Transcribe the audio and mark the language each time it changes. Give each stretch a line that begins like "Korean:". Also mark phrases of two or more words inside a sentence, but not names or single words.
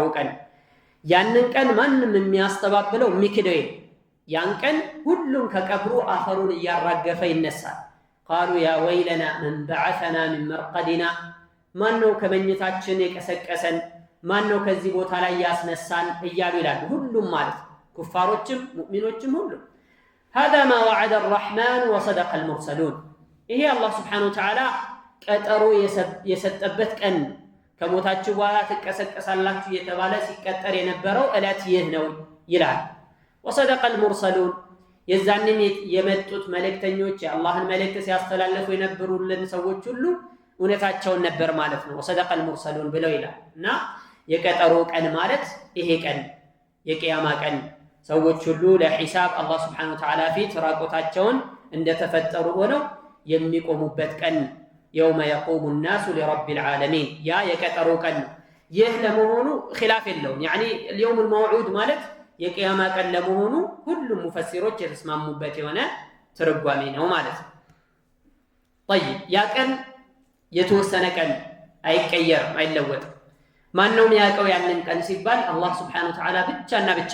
Amharic: ቀን ያንን ቀን ማንም የሚያስተባብለው የሚክደው የለም። ያን ቀን ሁሉም ከቀብሩ አፈሩን እያራገፈ ይነሳል። ቃሉ
Arabic: يا ويلنا من بعثنا من مرقدنا
Amharic: ማነው ከመኝታችን የቀሰቀሰን ማነው ከዚህ ቦታ ላይ ያስነሳን እያሉ ይላሉ። ሁሉም ማለት ኩፋሮችም ሙእሚኖችም ሁሉም
Arabic: هذا ما وعد الرحمن وصدق المرسلون
Amharic: ይሄ አላህ
Arabic: سبحانه وتعالى
Amharic: ቀጠሮ የሰጠበት ቀን ከሞታችሁ በኋላ ትቀሰቀሳላችሁ የተባለ ሲቀጠር የነበረው ዕለት ይህ ነው ይላል።
Arabic: وصدق المرسلون
Amharic: የዛንም የመጡት መልእክተኞች የአላህን መልእክት ሲያስተላልፉ የነበሩልን ሰዎች ሁሉ እውነታቸውን ነበር ማለት ነው።
Arabic: وصدق المرسلون
Amharic: ብለው ይላል እና የቀጠሮ ቀን ማለት ይሄ ቀን የቂያማ ቀን ሰዎች ሁሉ ለሂሳብ አላህ
Arabic: سبحانه وتعالى
Amharic: ፊት ራቆታቸውን እንደተፈጠሩ ሆነው የሚቆሙበት ቀን
Arabic: يوم يقوم الناس لرب العالمين
Amharic: ያ የቀጠሮ ቀን ነው። ይህ ለመሆኑ ኺላፍ የለውም። ያኒ
Arabic: اليوم الموعود
Amharic: ማለት የቂያማ ቀን ለመሆኑ ሁሉም ሙፈሲሮች የተስማሙበት የሆነ ትርጓሜ ነው ማለት ነው። طيب ያ ቀን የተወሰነ ቀን አይቀየርም አይለወጥም። ማን ነው የሚያውቀው ያንን ቀን ሲባል አላህ
Arabic: سبحانه وتعالى
Amharic: ብቻና ብቻ